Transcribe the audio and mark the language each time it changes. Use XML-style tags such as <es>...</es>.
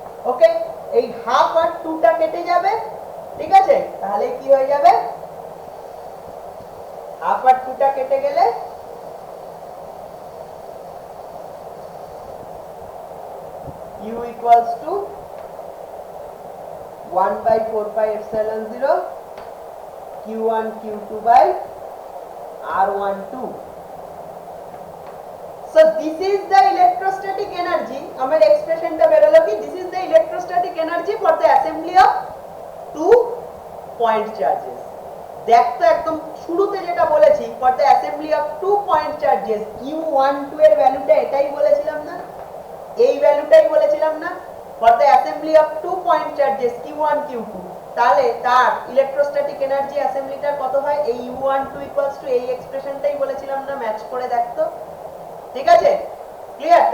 <bn>ওকে, এই হাফ আর 2টা কেটে যাবে, ঠিক আছে, তাহলে কি হয়ে যাবে হাফ আর 2টা কেটে গেলে</bn> <en>u equals to 1 by 4 pi epsilon 0 q1 q2 by r12। so this is the electrostatic energy,</en> <bn>আমার এক্সপ্রেশনটা বেরোলো কি,</bn> <en>this is the electrostatic energy for the assembly of two point charges।</en> <bn>দেখ তো একদম শুরুতে যেটা বলেছি</bn> <en>for the assembly of two point charges</en> <bn>q12 এর ভ্যালুটা এটাই বলেছিলাম না, এই ভ্যালুটাই বলেছিলাম না</bn> <en>for the assembly of two point charges q1 q2,</en> <bn>তাহলে তার ইলেকট্রোস্ট্যাটিক এনার্জি অ্যাসেম্বলিটা কত হয়, এই u12 ইকুয়ালস টু এই এক্সপ্রেশনটাই বলেছিলাম না, ম্যাচ করে দেখতো, ঠিক আছে, ক্লিয়ার।</bn>